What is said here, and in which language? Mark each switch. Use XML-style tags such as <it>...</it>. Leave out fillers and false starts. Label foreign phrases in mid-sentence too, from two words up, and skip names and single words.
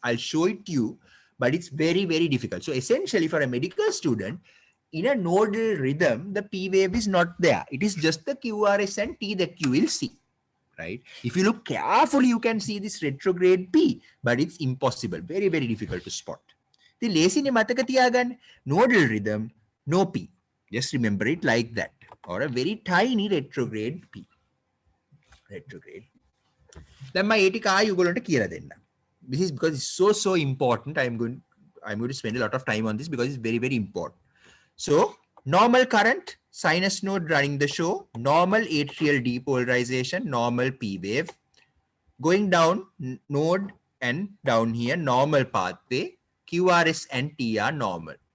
<en>I'll show it to you, but it's very, very difficult. So essentially for a medical student, in a nodal rhythm, the P wave is not there. It is just the QRS and T that you will see. Right? If you look carefully, you can see this retrograde P, but it's impossible. Very, very difficult to spot.</en> <si>The ලේසිනේ මතක තියාගන්න.</si> <en>Nodal rhythm, no P. Just remember it like that. Or a very tiny retrograde P. Retrograde. Then my ATK</en> <si>ඔයගොල්ලන්ට කියලා දෙන්න.</si> <en>This is because it's so important. I'm going to spend a lot of time on this because it's very, very important. So normal current, sinus node running the show, normal atrial depolarization, normal P wave, going down node and down here, normal pathway, QRS and T are normal.</en>